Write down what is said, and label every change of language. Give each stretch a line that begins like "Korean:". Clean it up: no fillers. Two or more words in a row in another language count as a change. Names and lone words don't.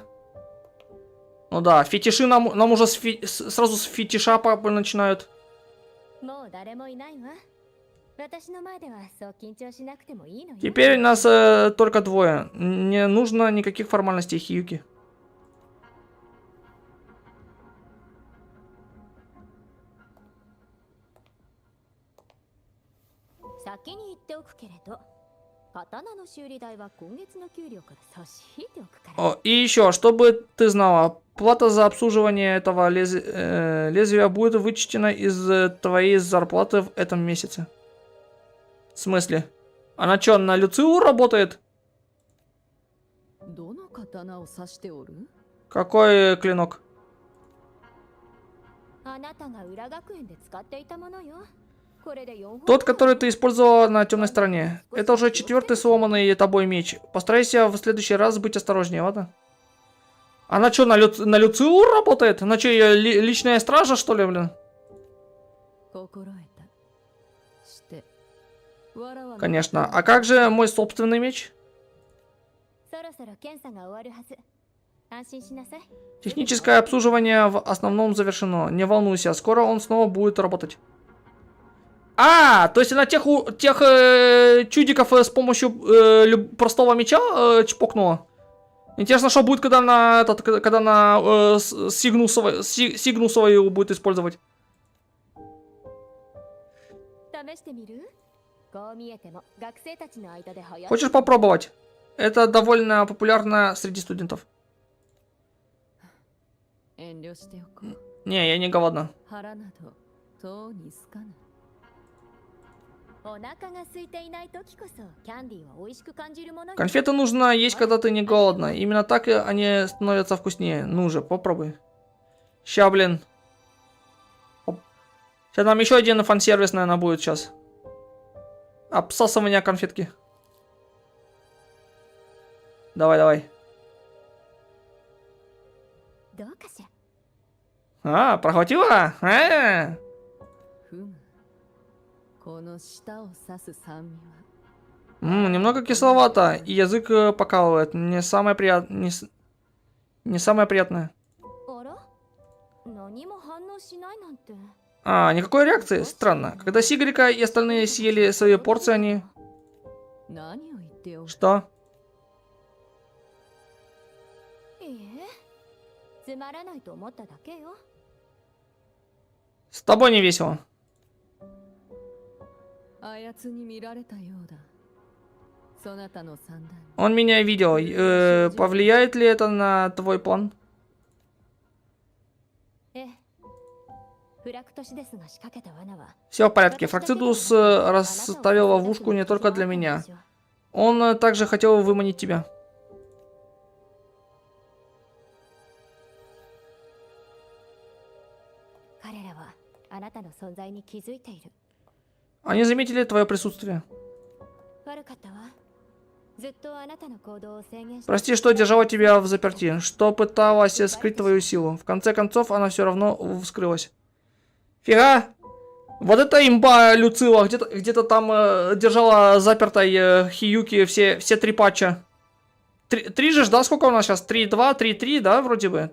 Russian: Ну да, фетиши нам уже сразу с фетиша начинают.
Japanese: もう誰もいないわ。私の前ではそう緊張しなくてもいいのよ。
Russian: Теперь нас только двое. Не нужно никаких формальностей, Хиюки.
Japanese: 先に言っておくけれど、刀の修理代は今月の給料から差し引いておくから。
Russian: О, и еще, чтобы ты знала, плата за обслуживание этого лезвия будет вычтена из твоей зарплаты в этом месяце. В смысле? Она что, на Люциу работает?
Japanese: どの刀を指しておる？
Russian: Какой клинок?
Japanese: あなたが裏学園で使っていたものよ。これで4本。
Russian: Тот, который ты использовала на темной стороне. Это уже 4-й сломанный тобой меч. Постарайся в следующий раз быть осторожнее, ладно? Она что, на Люциу работает? Она что, ее личная стража, что ли, блин?
Japanese: 心得た。して。わらわの
Russian: Конечно. А как же мой собственный меч?
Japanese: そろそろ検査が終わるはず。安心しなさい。
Russian: Техническое обслуживание в основном завершено. Не волнуйся, скоро он снова будет работать. А, то есть она тех чудиков с помощью простого меча чпокнула. Интересно, что будет, когда она сигну свою будет использовать.
Japanese: 試してみる？こう見えても学生たちの間で流行ってる。
Russian: Хочешь попробовать? Это довольно популярно среди студентов.
Japanese: 遠慮しておこう。
Russian: Не, я не голодна.
Japanese: 腹などとうにすかぬ。お腹が空いていない時こそキャンディーは美味しく感じるものよ。
Russian: Конфеты нужно есть, когда ты не голодна. Именно так они становятся вкуснее. Ну же, попробуй. Ща, блин. Сейчас нам еще один фан-сервис, наверное, будет сейчас. Обсасывание конфетки. Давай, давай.
Japanese: どうかしら。
Russian: А, проглотила?
Japanese: ふむ。この舌を刺す酸味は。
Russian: Немного кисловато, и язык покалывает. Не самое приятное. Не самое приятное.
Japanese: あら？何も反応しないなんて。
Russian: А, никакой реакции? Странно. Когда Сигрика и остальные съели свои порции, они...
Japanese: 何を言っておる？
Russian: Что?
Japanese: いいえ、つまらないと思っただけよ。
Russian: С тобой не весело.
Japanese: あやつに見られたようだ。そなたの三段。
Russian: Он меня видел. Повлияет ли это на твой план?
Japanese: ええ。フラクトシデスが仕掛けた罠は。
Russian: Все в порядке. Фрактидус расставил ловушку не только для меня. Он также хотел выманить тебя.
Japanese: 彼らはあなたの存在に気づいている。
Russian: Они заметили твое присутствие.
Japanese: 悪かったわ。ずっとあなたの行動を制限して
Russian: Прости, что держала тебя в заперти, что пыталась скрыть твою силу. В конце концов, она все равно вскрылась. Фига! Вот это имба Люцила, где-то там держала запертой Хиюки все 3 патча. 3 же, да? Сколько у нас сейчас? 3-2, 3-3, да, вроде бы?